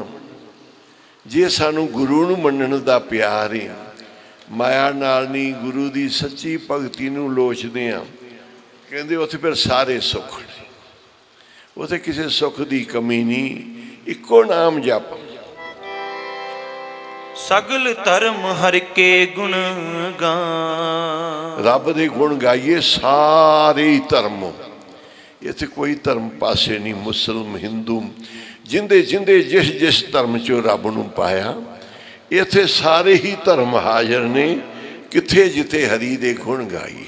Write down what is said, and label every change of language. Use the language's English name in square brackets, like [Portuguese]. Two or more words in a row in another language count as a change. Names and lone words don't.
[Punjabi] ਜੇ ਸਾਨੂੰ ਗੁਰੂ ਨੂੰ ਮੰਨਣ ਦਾ ਪਿਆਰ ਹੈ, ਮਾਇਆ ਨਾਲ ਨਹੀਂ ਗੁਰੂ ਕੀ ਸੱਚੀ ਭਗਤੀ ਨੂੰ ਲੋਚਦੇ ਆ, ਕਹਿੰਦੇ ਉੱਥੇ ਫਿਰ ਸਾਰੇ ਸੁਖ ਨੇ, ਉੱਥੇ ਕਿਸੀ ਸੁਖ ਕੀ ਕਮੀ ਨਹੀਂ। ਇਕੋ ਨਾਮ ਜਪ, ਸਗਲ ਧਰਮ ਹਰ ਕੇ ਗੁਣ ਗਾਨ। ਰੱਬ ਦੇ ਗੁਣ ਗਾਈਏ ਸਾਰੇ ਹੀ ਧਰਮ। ਇੱਥੇ ਕੋਈ ਧਰਮ ਪਾਸੇ ਨਹੀਂ, ਮੁਸਲਮ ਹਿੰਦੂ ਜਿੰਦੇ ਜਿੰਦੇ ਜਿਸ ਜਿਸ ਧਰਮ ਚੋਂ ਰੱਬ ਨੂੰ ਪਾਇਆ, ਇੱਥੇ ਸਾਰੇ ਹੀ ਧਰਮ ਹਾਜ਼ਰ ਨੇ। ਕਿੱਥੇ ਜਿੱਥੇ ਹਰਿ ਦੇ ਗੁਣ ਗਾਈਏ।